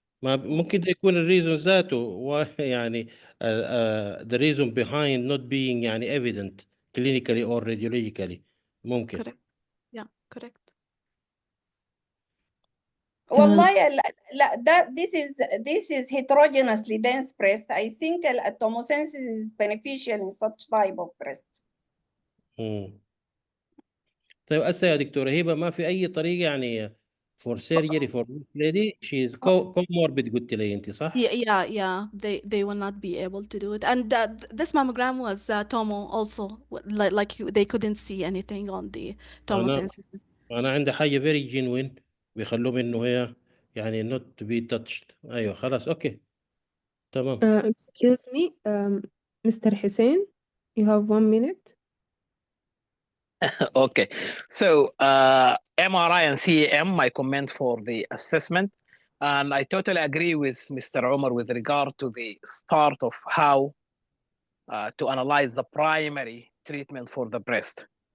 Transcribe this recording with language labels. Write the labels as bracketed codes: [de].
[ar] ما ممكن ده يكون الريزون ذاته يعني [en] the reason behind not being [ar] يعني [en] evident clinically or radiologically [ar] ممكن. [en] Correct. Yeah, correct. [ar] والله لا [en] this is heterogeneously dense breast. I think tomosynthesis is beneficial in such type of breast. [ar] طيب هسه يا دكتورة هبة ما في أي طريقة يعني [en] for surgery for this lady she is comorbid [ar] قلت لي أنت صح؟ [en] Yeah. They will not be able to do it. And this mammogram was tomo also. They couldn't see anything on the tomosynthesis. [ar] أنا عندي حاجة [en] very genuine [ar] بيخلوهم إنه هي يعني [en] not to be touched. [ar] أيوه خلاص أوكي تمام. [en] Excuse me, Mr. Hussein, you have 1 minute. Okay, so MRI and CAM, my comment for the assessment. And I totally agree with Mr. Omar with regard to the start of how to analyze the primary treatment for the breast.